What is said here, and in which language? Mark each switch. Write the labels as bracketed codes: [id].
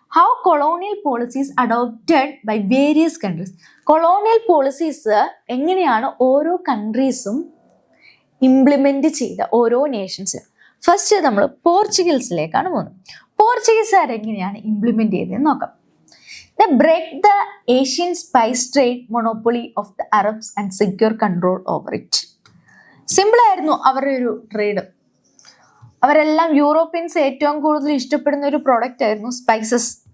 [en] How colonial policies adopted by various countries. [ml] Colonial policies എങ്ങനെയാണ് ഓരോ കൺട്രീസും implement ചെയ്ത ഓരോ നേഷൻസ്. ഫസ്റ്റ് നമ്മൾ പോർച്ചുഗീസിലേക്കാണ് പോകുന്നത്. പോർച്ചുഗീസുകാർ എങ്ങനെയാണ് ഇംപ്ലിമെന്റ് ചെയ്തതെന്ന് നോക്കാം. [en] They break the Asian spice trade monopoly of the Arabs and secure control over it. [ml] Simple ആയിരുന്നു അവരുടെ ഒരു ട്രേഡ്. അവരെല്ലാം യൂറോപ്യൻസ് ഏറ്റവും കൂടുതൽ ഇഷ്ടപ്പെടുന്ന ഒരു പ്രോഡക്റ്റ് ആയിരുന്നു സ്പൈസസ്.